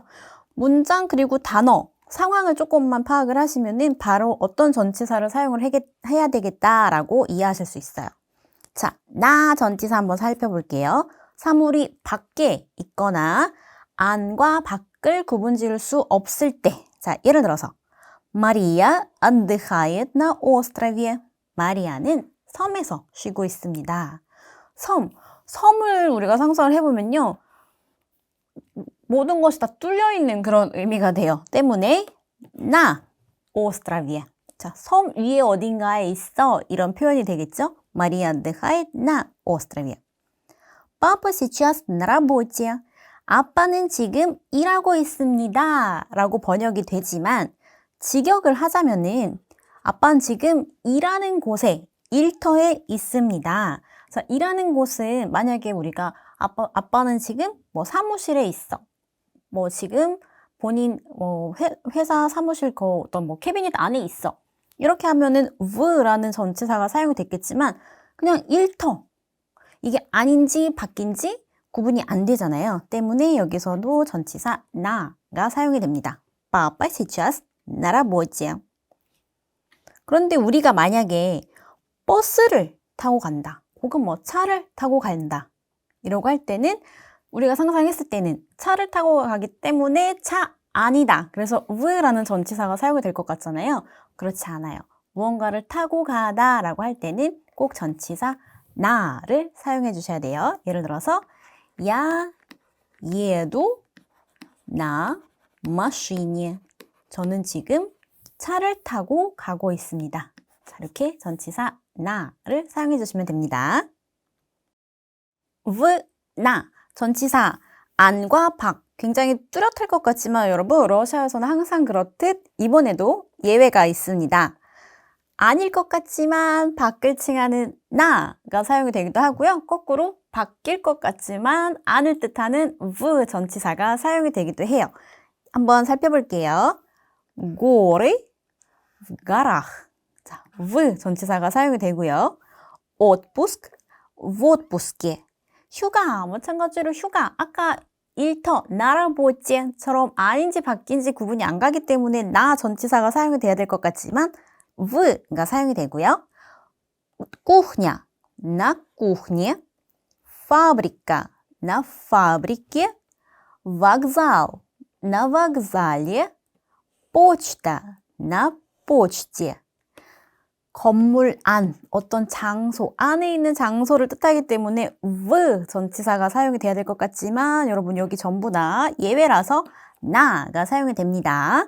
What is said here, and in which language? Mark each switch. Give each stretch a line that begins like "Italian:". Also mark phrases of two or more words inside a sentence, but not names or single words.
Korean: 문장 그리고 단어 상황을 조금만 파악을 하시면은 바로 어떤 전치사를 사용을 해야 되겠다라고 이해하실 수 있어요. 자, 나 전치사 한번 살펴볼게요. 사물이 밖에 있거나 안과 밖을 구분 지을 수 없을 때. 자, 예를 들어서 마리아
Russian: отдыхает на острове.
Korean: 마리아는 섬에서 쉬고 있습니다. 섬을 우리가 상상을 해보면요. 모든 것이 다 뚫려 있는 그런 의미가 돼요.
Russian: 때문에 на острове.
Korean: 자, 섬 위에 어딘가에 있어 이런 표현이 되겠죠?
Russian: Мария отдыхает на острове. Папа сейчас на работе.
Korean: 아빠는 지금 일하고 있습니다. 라고 번역이 되지만 직역을 하자면은 아빠는 지금 일하는 곳에 일터에 있습니다. 자, 일하는 곳은 만약에 우리가 아빠는 지금 사무실에 있어. 지금 본인 회사 사무실 어떤 캐비닛 안에 있어. 이렇게 하면은 v라는 전치사가 사용이 됐겠지만 그냥 일터. 이게 아닌지 바뀐지 구분이 안 되잖아요. 때문에 여기서도 전치사 나가 사용이 됩니다.
Russian: Папа сейчас на работе.
Korean: 그런데 우리가 만약에 버스를 타고 간다. 혹은 차를 타고 간다. 이러고 할 때는 우리가 상상했을 때는 차를 타고 가기 때문에 차 아니다. 그래서 v라는 전치사가 사용이 될 것 같잖아요. 그렇지 않아요. 무언가를 타고 가다 라고 할 때는 꼭 전치사 나를 사용해 주셔야 돼요. 예를 들어서
Russian: Я еду на машине.
Korean: 저는 지금 차를 타고 가고 있습니다. 자, 이렇게 전치사 나를 사용해 주시면 됩니다. 나 전치사 안과 밖 굉장히 뚜렷할 것 같지만 여러분 러시아에서는 항상 그렇듯 이번에도 예외가 있습니다. 아닐 것 같지만 밖을 칭하는 나가 사용이 되기도 하고요. 거꾸로 바뀔 것 같지만 안을 뜻하는 v 전치사가 사용이 되기도 해요. 한번 살펴볼게요.
Russian: горы в горах.
Korean: 자, v 전치사가 사용이 되고요.
Russian: отпуск в отпуске.
Korean: 휴가, 마찬가지로 휴가. 아까 일터, 나라보지처럼 아닌지 바뀐지 구분이 안 가기 때문에 나 전치사가 사용이 돼야 될 것 같지만 v가 사용이 되고요.
Russian: кухня, на кухне. фабрика, на фабрике. вокзал, на вокзале. почта, на почте.
Korean: 건물 안, 어떤 장소, 안에 있는 장소를 뜻하기 때문에 v 전치사가 사용이 돼야 될 것 같지만 여러분 여기 전부 다 예외라서 나가 사용이 됩니다.